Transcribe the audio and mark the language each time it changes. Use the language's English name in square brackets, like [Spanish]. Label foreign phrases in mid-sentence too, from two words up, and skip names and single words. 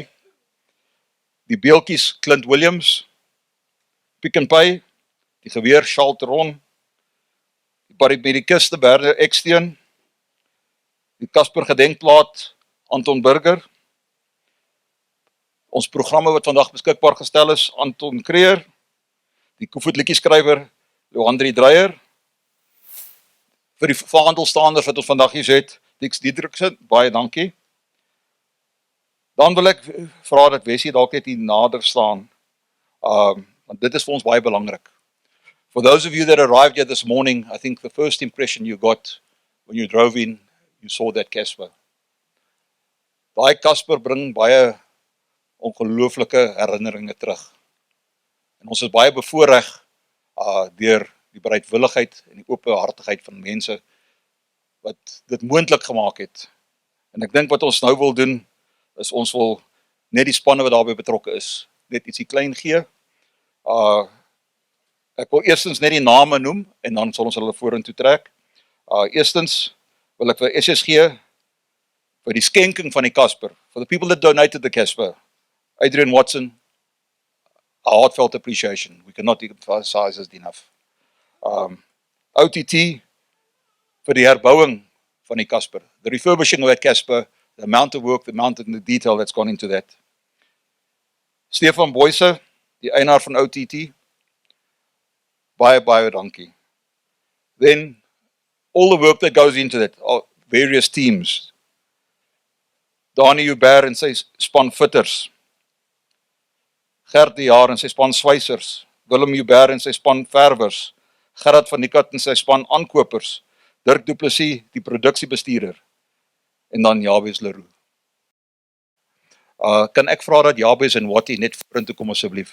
[Afrikaans] Die beeltjies, Clint Williams, Pick n Pay, die geweer, Charles Teron, die paramedikuste, Berde Eksteen, die Casper Gedenkplaat, Anton Burger, ons programme wat vandag beskikbaar gestel is, Anton Kreer, die Koevoet liedjieskrywer, Johandri Dreyer, vir die verhandelstaanders wat ons vandag hier het, Dix Diedriksen, baie dankie. Dan wil ek vra dat Wessie dalk net hier nader staan, want dit is vir ons baie belangrik. [English] For those of you that arrived here this morning, I think the first impression you got when you drove in, you saw that Casper. [Afrikaans] Daai Casper bring baie ongelooflike herinneringe terug. En ons is baie bevoorreg deur die bereidwilligheid en die openhartigheid van mense wat dit moontlik gemaak het. En ek dink wat ons nou wil doen, is ons wil net die spanne wat daarbey betrokke is, net ietsie klein gee. Ek wil eerstens net die name noem, en dan sal ons hulle vorentoe trek. Eerstens wil ek vir SSG, vir die skenking van die Casper, [English] for the people that donated the Casper, Adrian Watson, a heartfelt appreciation. We cannot emphasize this enough. [Afrikaans] OTT, vir die herbouing van die Casper, [English] the refurbishing of that Casper, the amount of work, the amount and the detail that's gone into that. [Afrikaans] Stefan Boyse, die eienaar van OTT, baie, baie dankie. [English] Then, all the work that goes into that, various teams, [Afrikaans] Dani Huber en sy span fitters, Gert de Jaar en sy span swysers, Willem Huber en sy span verwers, Gerard van Niekerk en sy span aankopers, Dirk Du Plessis, die produksiebestuurder, en dan Jabez Leroux. Kan ek vra dat Jabez en Wattie net vorentoe kom asseblief?